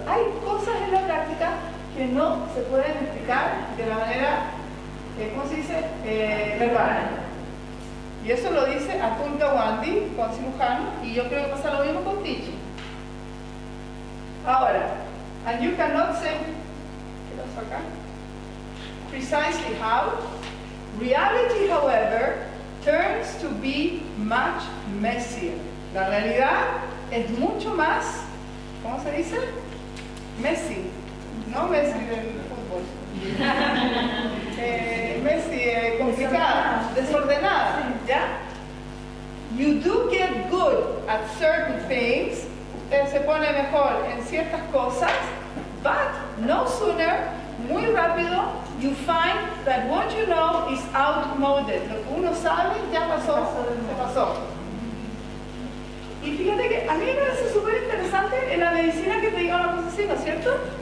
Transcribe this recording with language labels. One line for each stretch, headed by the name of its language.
Spanish: Hay cosas en la práctica que no se pueden explicar de la manera, ¿cómo se dice? Verbal. Y eso lo dice Atul Gawande, con cirujano, y yo creo que pasa lo mismo con teaching. Ahora,
English: and you cannot say,
Spanish: ¿qué pasó acá?
English: Precisely how. Reality, however, turns to be much messier.
Spanish: La realidad es mucho más, ¿cómo se dice? Messy. No Messi del fútbol. Messi, complicada, desordenada, ¿ya?
English: You do get good at certain things.
Spanish: Usted se pone mejor en ciertas cosas,
English: but no sooner,
Spanish: muy rápido,
English: you find that what you know is outmoded.
Spanish: Lo que uno sabe ya pasó, se pasó. Y fíjate que a mí me parece súper interesante en la medicina que te diga una cosa así, ¿no es cierto?